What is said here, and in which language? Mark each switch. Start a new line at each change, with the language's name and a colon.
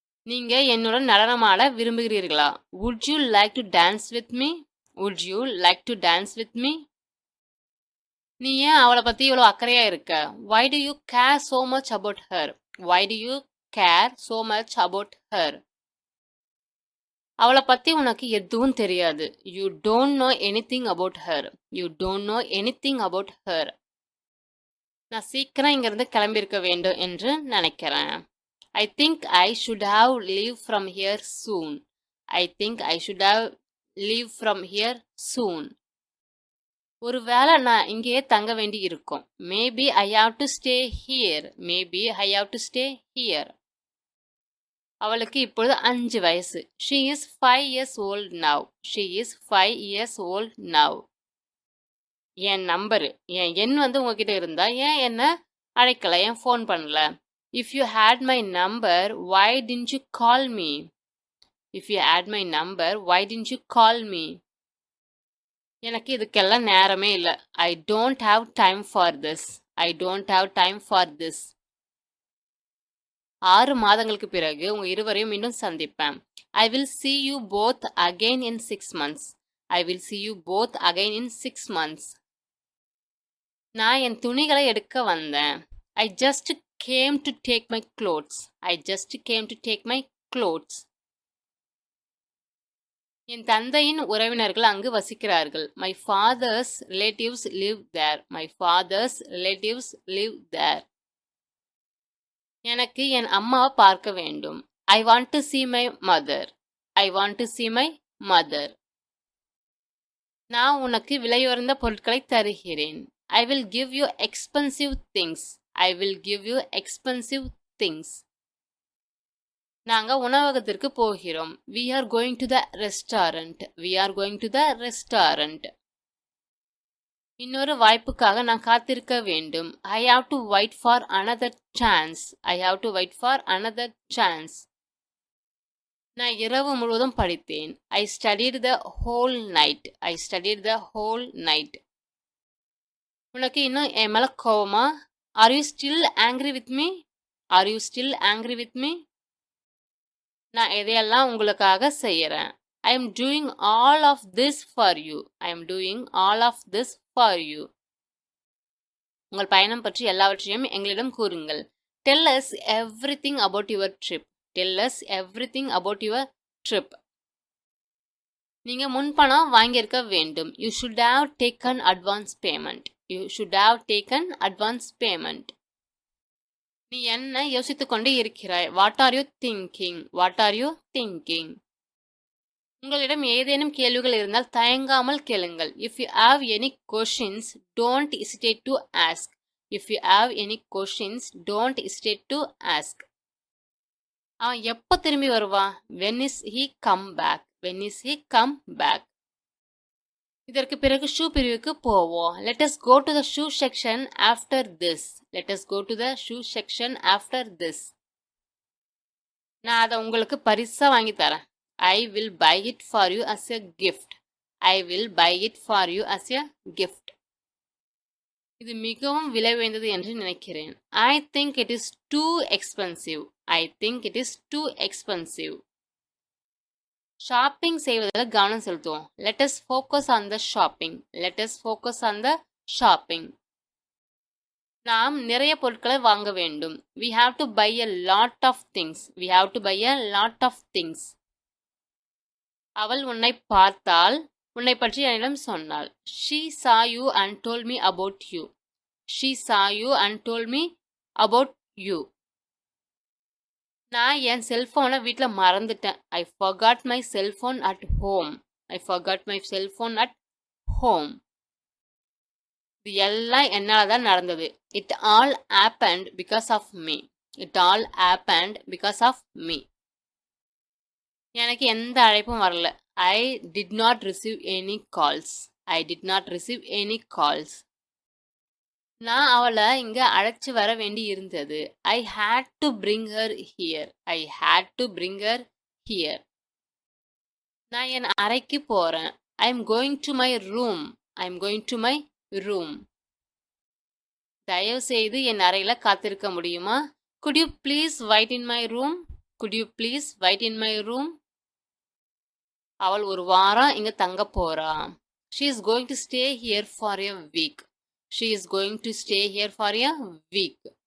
Tamil: நீங்க என்னுடன் நடனமாட விரும்புகிறீர்களா?
English: Would you like to dance with me? Would you like to dance with me?
Tamil: நீ ஏன் அவளை பத்தி இவ்வளவு அக்கறையா இருக்க?
English: Why do you care so much about her? Why do you care so much about her?
Tamil: அவளை பத்தி உனக்கு எதுவும் தெரியாது.
English: You don't know anything about her. You don't know anything about her.
Tamil: நான் சீக்கிரம் இங்கிருந்து கிளம்பியிருக்க வேண்டும் என்று நினைக்கிறேன்.
English: I think I should have leave from here soon. I think I should have leave from here soon.
Tamil: ஒருவேளை நான் இங்கேயே தங்க வேண்டி இருக்கும்.
English: Maybe I have to stay here. Maybe I have to stay here.
Tamil: அவளுக்கு இப்பொழுது 5 வயசு.
English: She is 5 years old now. She is 5 years old now.
Tamil: N number, என் எண் உங்ககிட்ட இருந்தா ஏன் என்ன அழைக்கல, ஏன் ஃபோன் பண்ணல?
English: If you had my number, why didn't you call me? If you had my number, why didn't you call me?
Tamil: எனக்கு இதுக்கெல்லாம் நேரமே இல்லை.
English: I don't have time for this. I don't have time for this.
Tamil: 6 மாதங்களுக்கு பிறகு உங்க இருவரையும் மீண்டும் சந்திப்பேன்.
English: I will see you both again in 6 months. I will see you both again in 6 months.
Tamil: நான் என் துணிகளை எடுக்க வந்தேன்.
English: I just came to take my clothes. I just came to take my clothes.
Tamil: என் தந்தையின் உறவினர்கள் அங்கு வசிக்கிறார்கள்.
English: My father's relatives live there. My father's relatives live there.
Tamil: எனக்கு என் அம்மாவை பார்க்க வேண்டும்.
English: I want to see my mother. I want to see my mother.
Tamil: நான் உனக்கு விலையுயர்ந்த பொருட்களை தருகிறேன்.
English: I will give you expensive things. I will give you expensive things.
Tamil: நாங்க உணவகத்திற்கு போகிறோம்.
English: We are going to the restaurant. We are going to the restaurant.
Tamil: இன்னொரு வாய்ப்புக்காக நான் காத்திருக்க வேண்டும்.
English: I have to wait for another chance. I have to wait for another chance.
Tamil: நான் இரவு முழுவதும் படித்தேன்.
English: I studied the whole night. I studied the whole night.
Tamil: உனக்கு இன்னும் என் மேல கோவமா?
English: Are you still angry with me? Are you still angry with me?
Tamil: நான் எதையெல்லாம் உங்களுக்காக செய்யறேன்.
English: I am doing all of this for you. I am doing all of this for you.
Tamil: உங்கள் பயணம் பற்றி எல்லாவற்றையும் எங்களிடம் கூறுங்கள்.
English: Tell us everything about your trip. Tell us everything about your trip.
Tamil: நீங்க முன்பணம் வாங்கியிருக்க வேண்டும்.
English: You should have taken advance payment. You should have taken advance payment.
Tamil: நீ என்ன யோசித்துக் கொண்டு இருக்கிறாய்?
English: What are you thinking? What are you thinking?
Tamil: உங்களிடம் ஏதேனும் கேள்விகள் இருந்தால் தயங்காமல் கேளுங்கள்.
English: If you have any questions, don't hesitate to ask. If you have any questions, don't hesitate to ask.
Tamil: அவன் எப்போ திரும்பி வருவான்?
English: When is he come back? When is he come back?
Tamil: இதற்கு பிறகு ஷூ பிரிவுக்கு போவோம்.
English: Let us go to the shoe section after this. Let us go to the shoe section after this.
Tamil: நான் அதை உங்களுக்கு பரிசா வாங்கி தரேன்.
English: I will buy it for you as a gift. I will buy it for you as a gift.
Tamil: இது மிகவும் விலை உயர்ந்தது என்று நினைக்கிறேன்.
English: I think it is too expensive. I think it is too expensive.
Tamil: Shopping செய்வதில் கவனம் செலுத்துவோம்.
English: Let us focus on the shopping. Let us focus on the shopping.
Tamil: நாம் நிறைய பொருட்களை வாங்க வேண்டும்.
English: We have to buy a lot of things. We have to buy a lot of things.
Tamil: அவள் உன்னை பார்த்தாள், உன்னை பற்றி என்னிடம் சொன்னாள்.
English: She saw you and told me about you. She saw you and told me about you.
Tamil: நான் என் செல்போனை வீட்டில் மறந்துட்டேன்.
English: I forgot my cell phone at home. I forgot my cell phone at home.
Tamil: இது எல்லாம் என்னால தான் நடந்தது.
English: It all happened because of me. It all happened because of me.
Tamil: எனக்கு எந்த அழைப்பும் வரல.
English: I did not receive any calls. I did not receive any calls.
Tamil: நான் அவளை இங்க அழைச்சு வர வேண்டி இருந்தது.
English: I had to bring her here. I had to bring her here.
Tamil: நான் என் அறைக்கு போறேன்.
English: I am going to my room. I am going to my room.
Tamil: தயவு செய்து என் அறையில காத்திருக்க முடியுமா?
English: Could you please wait in my room? Could you please wait in my room?
Tamil: அவள் ஒரு வாரம் இங்க தங்க போறா.
English: She is going to stay here for a week. She is going to stay here for a week.